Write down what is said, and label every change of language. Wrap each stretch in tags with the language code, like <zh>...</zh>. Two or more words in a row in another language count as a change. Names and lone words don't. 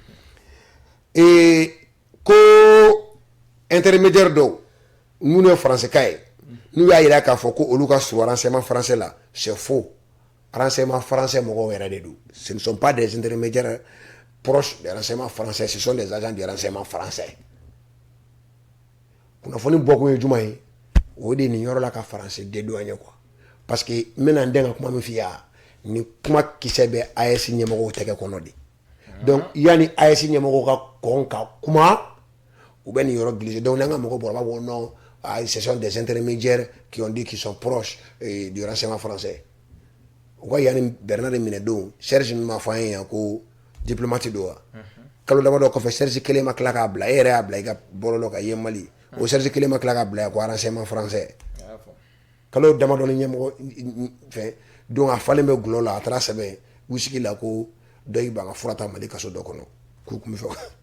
<bm>ko intermédiaire dɔw minnu ye faransikan ye n'u y'a yira k'a fɔ ko olu ka surun</bm> <fr>renseignement français</fr> <bm>la</bm> <fr>c'est faux renseignement français</fr> <bm>mɔgɔw yɛrɛ de don</bm> <fr>ce ne sont pas des intermédiaires proches des renseignements français ce sont des agents du renseignement français</fr> <bm>kunnafoni bɔkun ye juma ye o de nin yɔrɔ la ka faransi</bm> <fr>dédouaner quoi parce que</fr> <bm>n bɛna n den ka kuma min f'i ye ni kuma kisɛ bɛ AES ɲɛmɔgɔw tɛgɛ kɔnɔ de donc yanni AES ɲɛmɔgɔw ka kɔn ka kuma u bɛ nin yɔrɔ</bm> <fr>glisser donc</fr> <bm>n'an ka mɔgɔ bɔra b'a fɔ</bm> <fr>non ce sont des intermédiaires qui ont dit qu'ils sont proches du renseignement français</fr> <bm>u ka yanni Bernard minɛ don Serge min ma fɔ an ye yan ko diplomate don wa kalo damadɔ kɔfɛ Serge kelen ma tila k'a bila e yɛrɛ y'a bila i ka bɔlɔlɔ kan i ye Mali o Serge kelen ma tila k'a bila ko</bm> <fr>renseignement français</fr> <bm>kalo damadɔ ni ɲɛmɔgɔ fɛn donc a falen bɛ gulɔ la a taara sɛbɛn u sigi la ko dɔ y'i ban ka fura ta Mali kaso dɔ kɔnɔ k'u tun bɛ fɛ</bm>